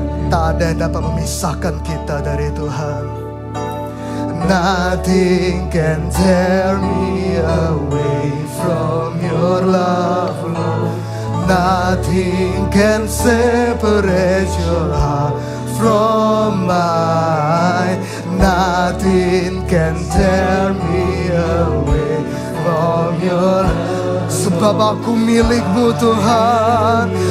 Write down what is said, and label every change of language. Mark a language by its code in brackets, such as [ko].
[id] Tak ada yang dapat memisahkan kita dari Tuhan. [en] Nothing can tear me away from your love, Lord. Nothing can separate your heart from mine. Nothing can tear me away from your love. [id] Sebab aku milik-Mu Tuhan.